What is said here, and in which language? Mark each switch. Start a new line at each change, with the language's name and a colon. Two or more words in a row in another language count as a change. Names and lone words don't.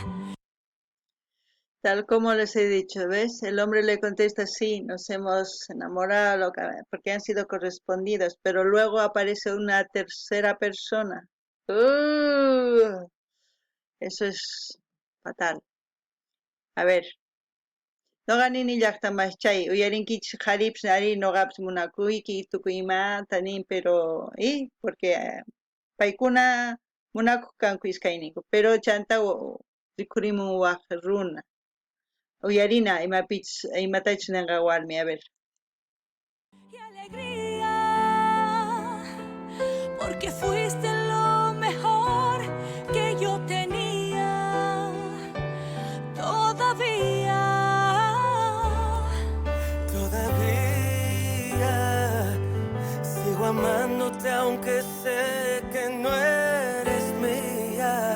Spanish: Tal como les he dicho, ¿ves? El hombre le contesta, sí, nos hemos enamorado porque han sido correspondidos, pero luego aparece una tercera persona. Eso es fatal. A ver,
Quechua: noqanini llaqtamas chay uyarinkichis qharipish ari noqapish munakuyki tukuy imata nin,
Spanish: pero porque
Quechua: paykuna munakuq kanku iskayniku, pero chanta rikurimun waq runa. Uyarina imatachus ninqa warmi,
Spanish: a ver. Y alegría, porque fuiste lo mejor que yo tenía. Todavía sigo amándote aunque sé que no eres mía.